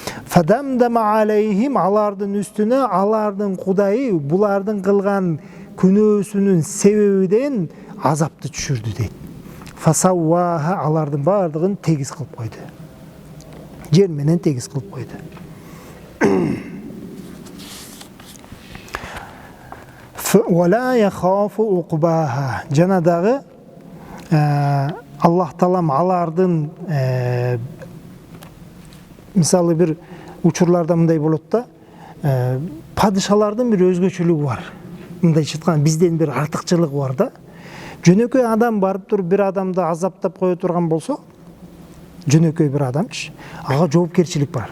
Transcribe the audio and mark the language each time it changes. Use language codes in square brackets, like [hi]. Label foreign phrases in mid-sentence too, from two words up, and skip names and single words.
[ar] فدمدم عليهم, [ky] алардын üstüne алардын Кудайы булардын кылган күнөөсүнүн себебиден азапты түшүрдү дейт. Fasawwaha, алардын бардыгын тегиз кылып койду. Жер менен тегиз кылып койду. [ar] ولا يخاف عقباها. [ky] Жана дагы Аллах Таалам алардын мисалы бир учурларда мындай болот да, падышалардын бир өзгөчөлүгү бар. Мындайча айтканда бизден бир артыкчылыгы бар да. Жөнөкөй адам барып туруп бир адамды азаптап кое турган болсо, жөнөкөй бир адамчы, ага жоопкерчилик бар.